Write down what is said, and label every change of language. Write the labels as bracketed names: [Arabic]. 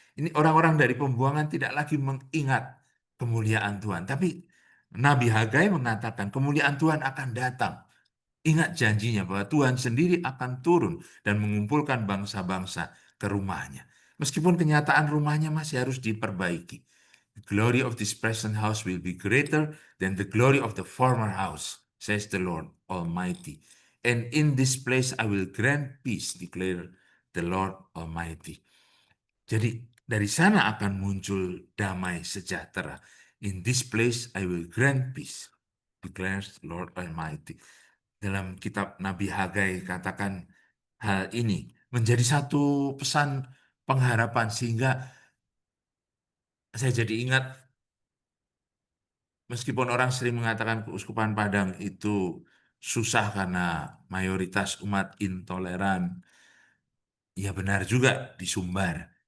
[Indonesian] Ini orang-orang dari pembuangan tidak lagi mengingat kemuliaan Tuhan. Tapi Nabi Hagai mengatakan kemuliaan Tuhan akan datang. Ingat janjinya bahwa Tuhan sendiri akan turun dan mengumpulkan bangsa-bangsa ke rumahnya. Meskipun kenyataan rumahnya masih harus diperbaiki. [English] The glory of this present house will be greater than the glory of the former house, says the Lord Almighty. And in this place I will grant peace, declare the Lord Almighty. [Indonesian] Jadi dari sana akan muncul damai sejahtera. [English] In this place I will grant peace, declares Lord Almighty. [Indonesian] Dalam kitab Nabi Hagai katakan hal ini menjadi satu pesan pengharapan, sehingga saya jadi ingat, meskipun orang sering mengatakan Keuskupan Padang itu susah karena mayoritas umat intoleran, ya benar juga di Sumbar.